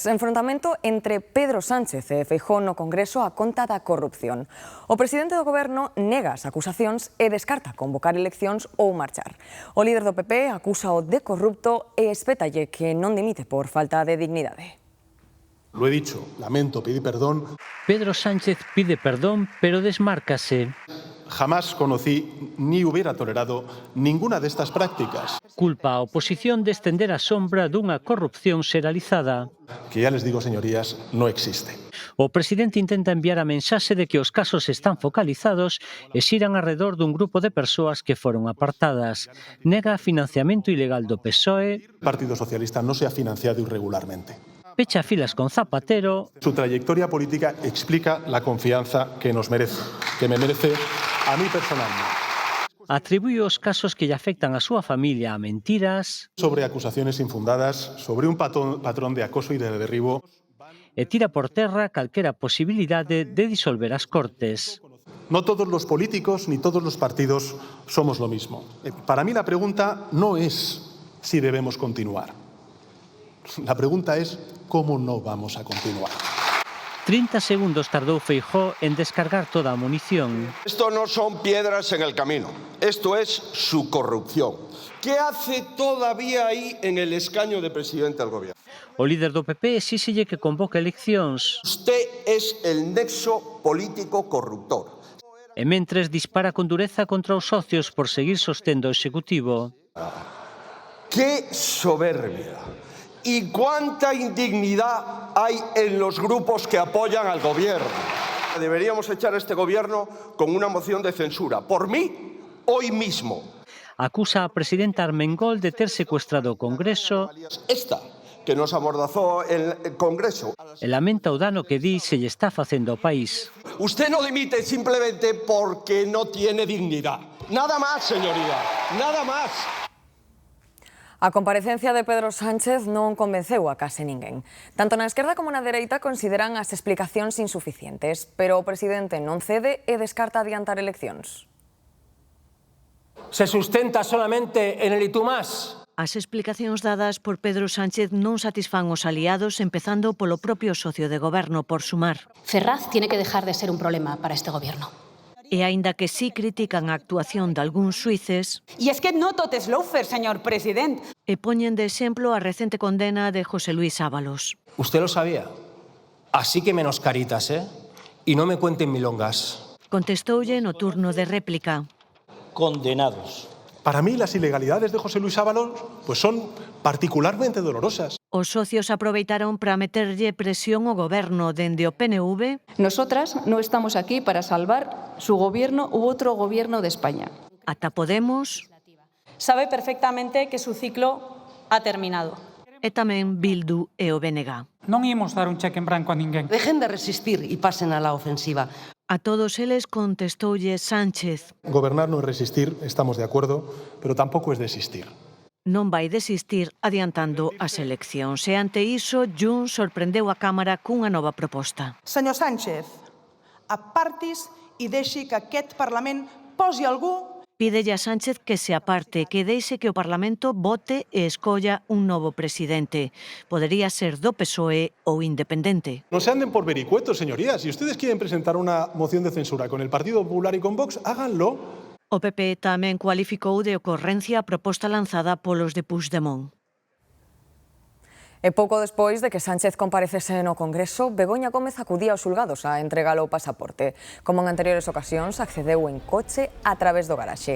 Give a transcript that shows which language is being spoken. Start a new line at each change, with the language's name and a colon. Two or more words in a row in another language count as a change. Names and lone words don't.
Galician: Enfrontamento entre Pedro Sánchez e Feijóo no Congreso a conta da corrupción. O presidente do goberno nega as acusacións e descarta convocar eleccións ou marchar. O líder do PP acúsao de corrupto e espétalle que non dimite por falta de dignidade.
Spanish: Lo he dicho, lamento, pedí perdón.
Galician: Pedro Sánchez pide perdón, pero desmárcase.
Spanish: Jamás conocí ni hubiera tolerado ninguna de estas prácticas.
Galician: Culpa a oposición de estender a sombra dunha corrupción xeralizada.
Spanish: Que ya les digo, señorías, no existe.
Galician: O presidente intenta enviar a mensaxe de que os casos están focalizados e xiran alrededor dun grupo de persoas que foron apartadas. Nega financiamento ilegal do PSOE.
Spanish: El Partido Socialista no se ha financiado irregularmente.
Galician: Pecha filas con Zapatero.
Spanish: Su trayectoria política explica la confianza que nos merece, que me merece a mí personalmente.
Galician: Atribúe os casos que lle afectan a súa familia a mentiras.
Spanish: Sobre acusaciones infundadas, sobre un patrón de acoso y de derribo.
Galician: E tira por terra calquera posibilidade de disolver as Cortes.
Spanish: No todos los políticos ni todos los partidos somos lo mismo. Para mí la pregunta no es si debemos continuar. La pregunta es cómo no vamos a continuar.
Galician: 30 segundos tardou Feijóo en descargar toda a munición.
Spanish: Esto no son piedras en el camino, esto es su corrupción. ¿Qué hace todavía ahí en el escaño de presidente del gobierno?
Galician: O líder do PP exíxelle que convoque eleccións.
Spanish: Usted es el nexo político corruptor.
Galician: E mentres dispara con dureza contra os socios por seguir sostendo o Executivo.
Spanish: ¡Qué soberbia! ¿Y cuánta indignidad hay en los grupos que apoyan al gobierno? Deberíamos echar a este gobierno con una moción de censura. Por mí, hoy mismo.
Galician: Acusa a presidenta Armengol de ter secuestrado o Congreso.
Spanish: Esta, que nos amordazó el Congreso.
Galician: E lamenta o dano que di se lle está facendo ao país.
Spanish: Usted no dimite simplemente porque no tiene dignidad. Nada más, señoría, nada más.
Galician: A comparecencia de Pedro Sánchez non convenceu a case ninguén. Tanto na esquerda como na dereita consideran as explicacións insuficientes, pero o presidente non cede e descarta adiantar eleccións.
Spanish: Se sustenta solamente en el y tú más.
Galician: As explicacións dadas por Pedro Sánchez non satisfán os aliados, empezando polo propio socio de goberno, por Sumar.
Spanish: Ferraz tiene que dejar de ser un problema para este gobierno.
Galician: E aínda que sí critican a actuación de algúns xuíces,
Spanish: Y es que no tot es loafer, señor presidente.
Galician: e poñen de exemplo a recente condena de José Luis Ábalos.
Spanish: Usted lo sabía. Así que menos caritas, ¿eh? Y no me cuenten milongas.
Galician: Contestoulle no turno de réplica.
Spanish: Condenados. Para mí las ilegalidades de José Luis Ábalos pues son particularmente dolorosas.
Galician: Os socios aproveitaron para meterlle presión ao goberno dende o PNV.
Spanish: Nosotras no estamos aquí para salvar su gobierno u otro gobierno de España.
Galician: Ata Podemos.
Spanish: Sabe perfectamente que su ciclo ha terminado.
Galician: E tamén Bildu e o BNG. Non imos dar un cheque en branco a ninguén.
Spanish: Dejen de resistir y pasen a la ofensiva.
Galician: A todos eles contestoulle Sánchez.
Spanish: Gobernar no es resistir, estamos de acuerdo, pero tampoco es desistir.
Galician: Non vai desistir adiantando as eleccións. E ante iso, Junts sorprendeu a Cámara cunha nova proposta.
Catalan: Senyor Sánchez, apartis i deixi que aquest Parlament posi algú
Galician: Pídelle a Sánchez que se aparte, que deixe que o Parlamento vote e escolla un novo presidente. Podería ser do PSOE ou independente.
Spanish: No se anden por vericuetos, señorías. Si ustedes quieren presentar una moción de censura con el Partido Popular y con Vox, háganlo.
Galician: O PP tamén cualificou de ocorrencia a proposta lanzada polos de Puigdemont. E pouco despois de que Sánchez comparecese no Congreso, Begoña Gómez acudía aos xulgados a entregalo o pasaporte. Como en anteriores ocasións, accedeu en coche a través do garaxe.